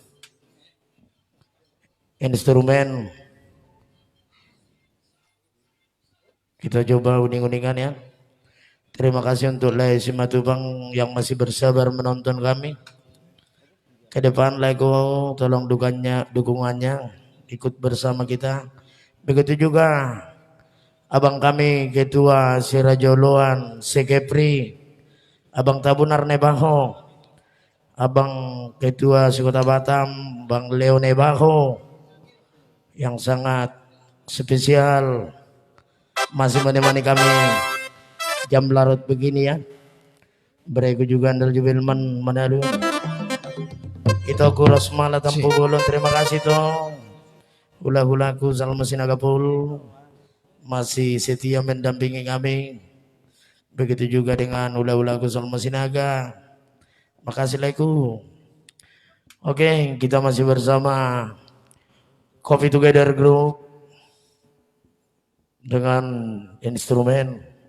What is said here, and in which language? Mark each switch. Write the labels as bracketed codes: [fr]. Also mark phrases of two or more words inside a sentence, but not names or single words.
[id] Instrumen kita coba uning-uningan ya. Terima kasih untuk Lai Simatubang yang masih bersabar menonton kami. Ke depan Laiko tolong dukungannya ikut bersama kita. Begitu juga abang kami Ketua Sirajoloan Sekepri, Abang Tabunar Nebaho, Abang Ketua Sekota Batam, Bang Leo Nebaho yang sangat spesial masih menemani kami jam larut begini ya. Berikut juga Andal Jubilman Manado. Itu aku Rosmala Tampu Bolon. Terima kasih dong. Hula-hulaku Salma Sinagapul masih setia mendampingi kami. Begitu juga dengan hula-hulaku Salma Sinaga. Makasih laiku. Oke, kita masih bersama Coffee Together Group dengan instrumen.